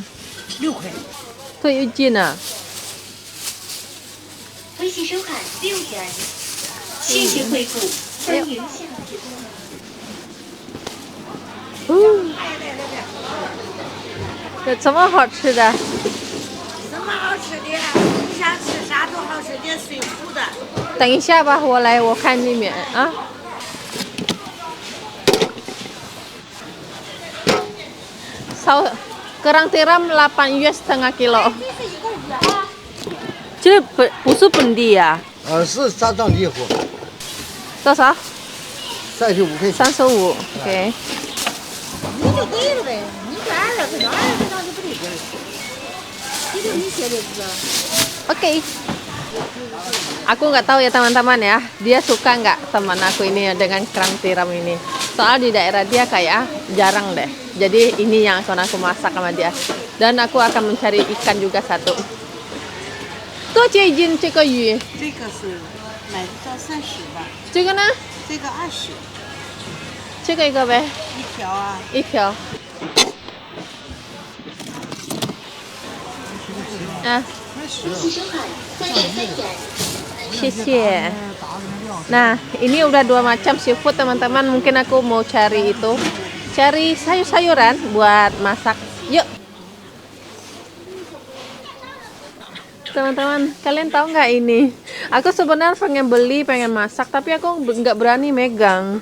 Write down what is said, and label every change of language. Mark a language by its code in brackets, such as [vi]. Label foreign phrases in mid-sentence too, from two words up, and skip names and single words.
[zh] 6 块， [id] tuh izin 啊。 [zh] 微信收看6元，谢谢惠顾，欢迎下直播。有什么好吃的？什么好吃的？你想吃啥都好吃的，水煮的。等一下吧，我来，我看里面啊。 [id] kerang tiram 8 US setengah kilo。 [zh] 这不是本地呀？是山上离火，多少 35块钱。？35。OK。你就给了呗，你这20块钱，20块钱就不得给了。这个你写的是？ [id] Oke. Aku nggak tahu ya teman-teman ya, dia suka nggak teman aku ini dengan kerang tiram ini. Soal di daerah dia kayak jarang deh. Jadi ini yang akan aku masak sama dia. Dan aku akan mencari ikan juga satu. Tuh izin [zh] 这个鱼，这个是买到30吧，这个呢？这个20 这个一个呗，一条啊。一条。啊，谢谢。 [id] Nah, ini udah 2 macam seafood teman-teman. Mungkin aku mau cari sayur-sayuran buat masak. Yuk. teman-teman, kalian tahu nggak ini? Aku sebenarnya pengen beli, pengen masak, tapi aku nggak berani megang.